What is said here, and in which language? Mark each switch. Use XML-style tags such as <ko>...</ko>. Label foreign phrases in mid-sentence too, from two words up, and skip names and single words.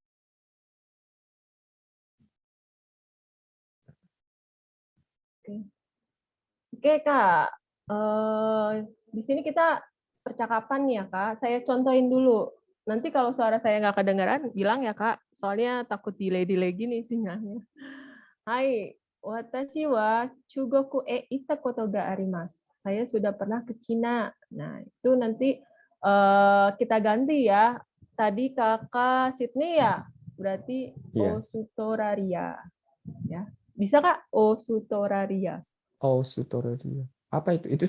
<id>Oke. Oke Kak, eh, di sini kita percakapan nih ya Kak. Saya contohin dulu. Nanti kalau suara saya nggak kedengaran, bilang ya Kak. Soalnya takut delay-delay gini sinyalnya. Hai,</id> <ja>私は中国へいたことがあります.</ja> <id>Saya sudah pernah ke Cina. Nah, itu nanti kita ganti ya. Tadi Kakak Sydney ya, berarti Iya. Osutoraria. Ya. Bisa Kak? Osutoraria. Oh, Sutoraria. Apa itu? Itu</id>